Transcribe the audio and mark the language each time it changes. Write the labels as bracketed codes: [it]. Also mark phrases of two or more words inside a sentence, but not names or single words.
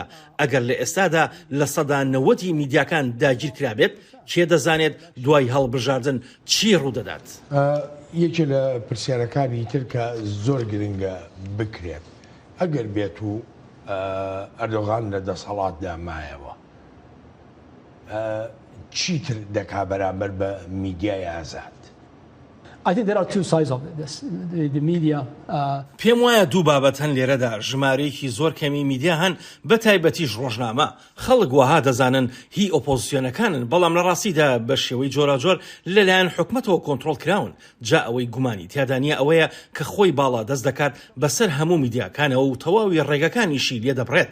[ckb] ئەگەر لە ئێستادا لە 90% میدیاکان داگیر کرابێت کێ دەزانێت دوای هەڵبژاردن چی ڕوودەدات. یەکێ لە پرسیارەکانی تر کە زۆر گرنگە بکرێت ئەگەر بێت و ئەردۆغان لە دەسەڵاتدا مایەوە چیتر دەکا بەرامبەر بە میدیای ئازاد؟ [en] I think there are two sides of this. The media. [ckb] پێم وایە دوو بابەت هەن لێرەدا. ژمارەیەکی زۆر کەمی میدیا هەن بە تایبەتیش ڕۆژنامە. خەڵک وەها دەزانن هی ئۆپۆزیسیۆنەکانن بەڵام لە ڕاستیدا بە شێوەی جۆراجۆر لەلایەن حکومەتەوە کۆنتڕۆڵ کراون. جا ئەوەی گومانی تیادانیە ئەوەیە کە خۆی باڵا دەست دەکات بەسەر هەموو میدیاکانەوە و تەواوی ڕێگەکانیشی لێ دەبڕێت.